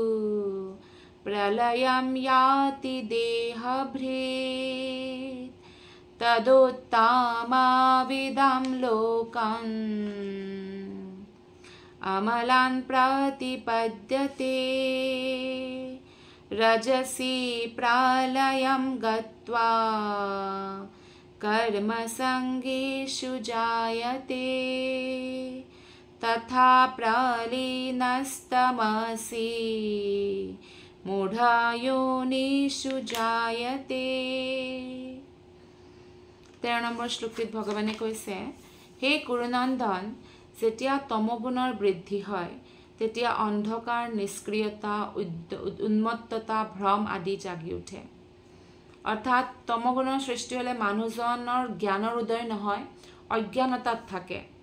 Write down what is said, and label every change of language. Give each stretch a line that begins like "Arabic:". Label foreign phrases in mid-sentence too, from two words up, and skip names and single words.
Sanskrit: प्रलयं याति देहभृत् तदोत्तमाविदं लोकम् अमलान् प्रतिपद्यते रजसि प्रलयं गत्वा कर्मसङ्गेषु जायते तथा प्रलीनस्तमसि मूढयोनिषु जायते
Assamese: 13 নম্বৰ শ্লোকত ভগৱানে কৈছে হে কুৰুনন্দন যেতিয়া তমগুণৰ বৃদ্ধি হয় তেতিয়া অন্ধকাৰ নিষ্ক্ৰিয়তা উন্মত্ততা ভ্ৰম আদি জাগি উঠে অৰ্থাৎ তমগুণৰ সৃষ্টি হলে মানুহজনৰ জ্ঞানৰ উদয় নহয় অজ্ঞানতাত থাকে